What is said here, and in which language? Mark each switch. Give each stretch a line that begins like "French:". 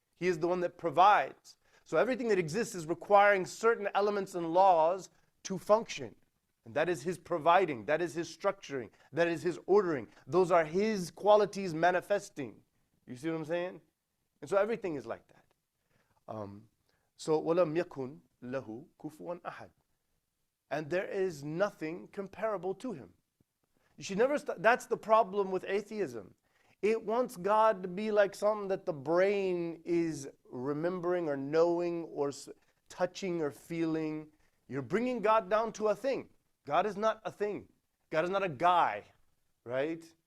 English: He is the one that provides. So everything that exists is requiring certain elements and laws to function. And that is his providing. That is his structuring. That is his ordering. Those are his qualities manifesting. You see what I'm saying? And so everything is like that.
Arabic: So وَلَمْ يَكُنْ لَهُ كُفُوًا أَحَدٍ.
English: And there is nothing comparable to him. You should never that's the problem with atheism. It wants God to be like something that the brain is remembering or knowing or touching or feeling. You're bringing God down to a thing. God is not a thing. God is not a guy, right?